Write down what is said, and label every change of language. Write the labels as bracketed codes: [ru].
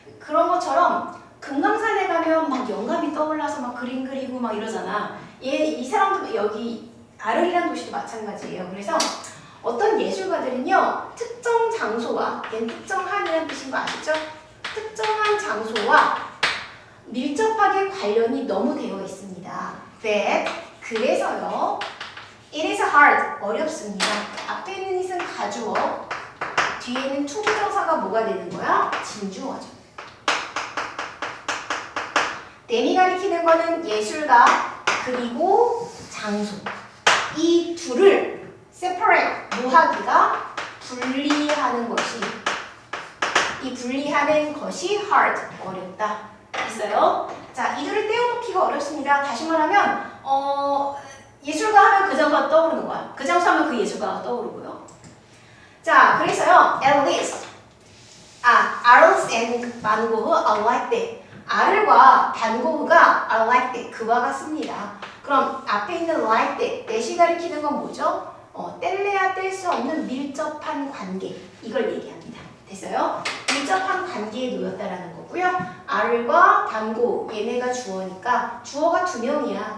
[ko] 그런 것처럼 금강산에 가면 막 영감이 떠올라서 막 그림 그리고 막 이러잖아. 이 사람도 여기 아르리란 도시도 마찬가지예요. 그래서 어떤 예술가들은요, 특정 장소와, 얘는 특정한이라는 뜻인 거 아시죠? 특정한 장소와 밀접하게 관련이 너무 되어 있습니다. [en] that, [ko] 그래서요, [en] it is hard, [ko] 어렵습니다. 앞에 있는 it은 가주어, 뒤에는 투부정사가 뭐가 되는 거야? 진주어죠. 댐이 가리키는 거는 예술가, 그리고 장소. 이 둘을 separate, 모하기가 분리하는 것이 이 분리하는 것이 hard, 어렵다 했어요. 자, 이 둘을 떼어놓기가 어렵습니다. 다시 말하면 예술가 하면 그 장소가 떠오르는 거야. 그 장소 하면 그 예술가가 떠오르고요. 자, 그래서요, [en] at least Arles and Van Gogh are like that. [ko] 아를과 반고흐가 [en] are like that, [ko] 그와 같습니다. 그럼 앞에 있는 like that, that이 가리키는 건 뭐죠? 뗄래야 뗄 수 없는 밀접한 관계, 이걸 얘기합니다. 됐어요? 밀접한 관계에 놓였다라는 거고요. R과 반고, 얘네가 주어니까 주어가 두 명이야.